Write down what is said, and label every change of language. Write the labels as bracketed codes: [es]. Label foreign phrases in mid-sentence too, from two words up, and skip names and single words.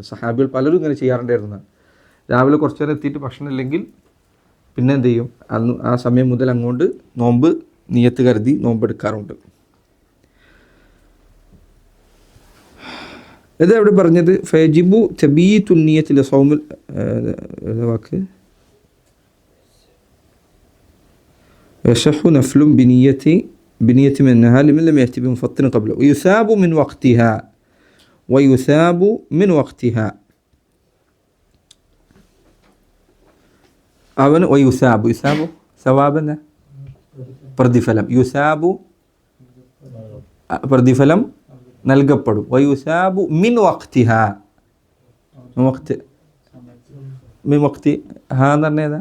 [ml] സഹാബികൾ പലരും ഇങ്ങനെ ചെയ്യാറുണ്ടായിരുന്നതാണ്. രാവിലെ കുറച്ച് നേരം എത്തിയിട്ട് ഭക്ഷണം ഇല്ലെങ്കിൽ പിന്നെ എന്ത് ചെയ്യും? ആ സമയം മുതൽ അങ്ങോട്ട് നോമ്പ് നിയത്ത് കരുതി നോമ്പെടുക്കാറുണ്ട്. ഇത് അവിടെ പറഞ്ഞത് [ar] فيجب تبييت نية الصوم الواجب يصح نفل بنية من النهار لمن لم يأتي بمفطر قبله ويثاب من وقتها [ml] അവന് യുസാബു സവാബെന്ന പ്രതിഫലം നൽകപ്പെടും. [ar] ويثاب من وقتها، من وقت ها [ml] എന്ന് പറഞ്ഞേതാ?